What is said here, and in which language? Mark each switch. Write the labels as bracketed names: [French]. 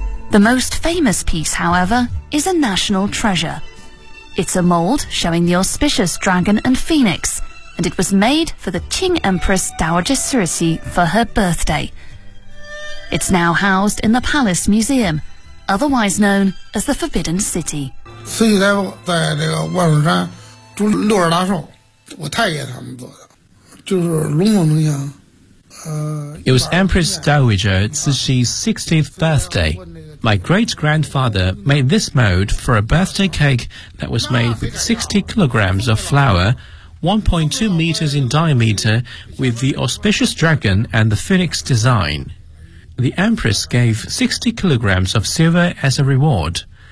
[English] The most famous piece, however, is a national treasure. It's a mold showing the auspicious dragon and phoenix, and it was made for the Qing Empress Dowager Cixi for her birthday. It's now housed in the Palace Museum, otherwise known as the Forbidden City. [Chinese] Cixi 在这个万寿山住六十大寿，我太爷他们做的，就是龙凤呈祥。 [English] It was Empress Dowager Cixi's 60th birthday. My great-grandfather made this mold for a birthday cake that was made with 60 kilograms of flour, 1.2 meters in diameter, with the auspicious dragon and the phoenix design. The Empress gave 60 kilograms of silver as a reward.